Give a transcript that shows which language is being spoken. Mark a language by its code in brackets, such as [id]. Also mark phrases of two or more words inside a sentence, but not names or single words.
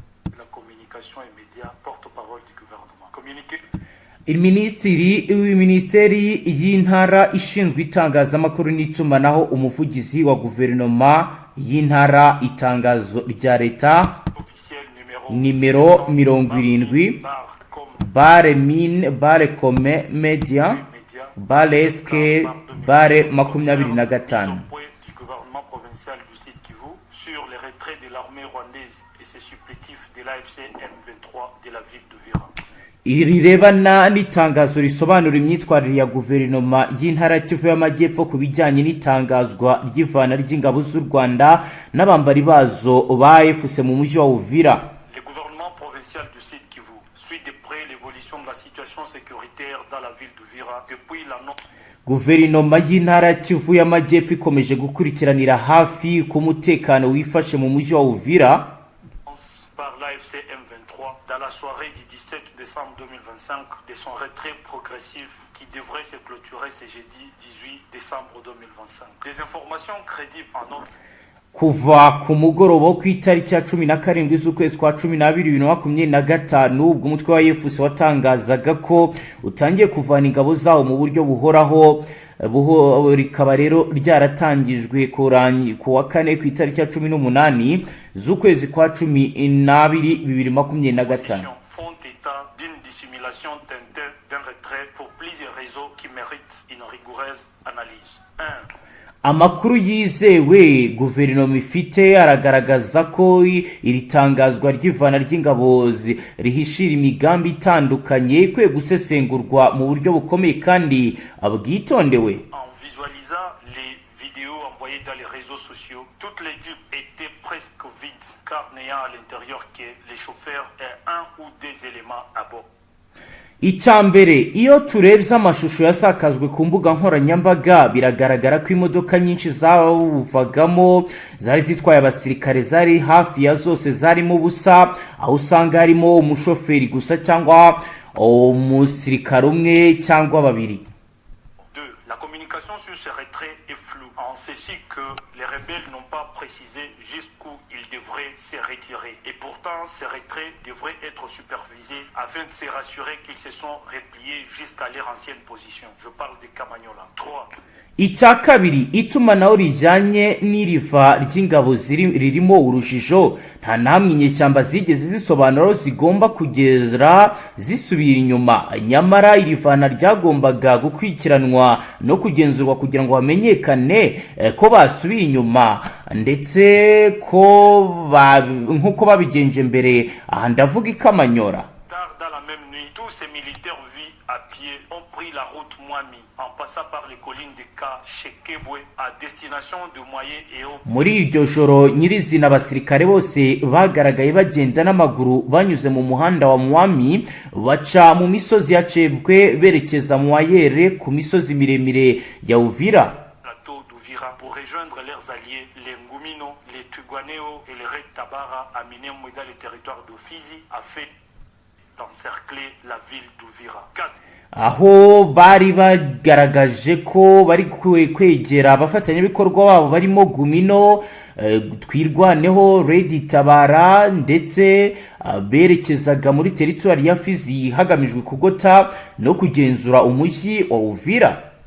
[rw] Minisiteri y'intara ishinzwe itangazamakuru n'itumanaho, umuvugizi wa guverinoma y'intara, itangazo rya leta nimero 70 /min/com media /sk /25 [fr] sur le retrait de l'armée rwandaise et ses supplétifs de l'AFC M23 de la ville d'Uvira. [rw] Iri rirebana n'itangazo risobanura imyitwarire ya guverinoma y'intara Kivu y'Amajyepfo ku bijyanye n'itangazwa ry'ivana ry'ingabo z'u Rwanda n'abambari bazo ba AVIS mu mujyi wa Uvira. [fr] Le gouvernement provincial du Sud Kivu suit de près l'évolution de la situation sécuritaire dans la ville d'Uvira depuis l'annonce. [rw] Guverinoma y'intara Kivu y'Amajyepfo ikomeje gukurikiranira hafi ku mutekano wifashe mu mujyi wa Uvira [fr] par l'AFC M23 dans la soirée du 17 décembre 2025 de son retrait progressif qui devrait se clôturer ce jeudi 18 décembre 2025. Des informations crédibles en ordre. [rw] Kuva ku mugoroba wo ku itariki ya 17 z'ukwezi kwa 12 2025 ubwo umutwe wa AVIS watangazaga ko utangiye kuvana ingabo zawo mu buryo buhoraho. Rikaba rero ryaratangijwe ku wa kane ku itariki ya 18 z'ukwezi kwa 12 2025. [fr] Font état d'une dissimulation teintée d'un retrait pour plusieurs raisons qui méritent une rigoureuse analyse. 1. [rw] Amakuru yizewe guverinoma ifite aragaragaza ko iri tangazwa ry'ivana ry'ingabo rihishira imigambi itandukanye kwe gusesengurwa mu buryo bukomeye kandi abwitondewe. [fr] En visualisant les vidéos envoyées dans les réseaux sociaux, toutes les dupes étaient presque vides car n'ayant à l'intérieur que les chauffeurs et un ou des éléments à bord. [rw] Icyambere, iyo turebye amashusho yasakazwe ku mbuga nkoranyambaga biragaragara ko imodoka nyinshi zavagamo zari zitwaye abasirikare zari hafi ya zose zarimo busa, aho usanga harimo umushoferi gusa cyangwa umusirikare umwe cyangwa babiri. 2. [fr] La communication sur ce retrait est floue. On sait que les rebelles n'ont pas précisé jusqu'où ils devraient se retirer. Et pourtant, ce retrait devrait être supervisé afin de se rassurer qu'ils se sont repliés jusqu'à leur ancienne position. Je parle de Kamanyola. 3. [rw] Icya kabiri, itumanaho rijyanye n'iriva ry'ingabo ririmo urujijo. Nta namwe inyeshyamba zigeze zisobanura zigomba kugera zisubira inyuma. Nyamara irivana ryagombaga gukurikiranwa no kugenzurwa kugira ngo hamenyekane ko basubiye inyuma, ndetse ko nk'uko babigenje mbere. Aha ndavuga i Kamanyora. [fr] Dans la même nuit, tous ces militaires vus à pied ont pris la route Mwami en passant par les collines de Kashekebwe à destination de Moye et au. [rw] Muri iryo joro nyirizina abasirikare bose bagaragaye bagenda n'amaguru banyuze mu muhanda wa Mwami baca mu misozi ya Chebwe berekeza mu Wayere ku misozi miremire ya Uvira [fr] pour rejoindre leurs alliés, les Ngumino, les Tugwaneo et les Red Tabara, amenés dans le territoire d'Ofizi, afin d'encercler la ville d'Uvira. 4. [rw] Aho bari bagaragaje ko bari kwegera abafatanyabikorwa babo barimo Gumino, Twirwaneho, Red Tabara, ndetse berekezaga muri territoire ya Fizi hagamijwe kugota no kugenzura umujyi wa Uvira.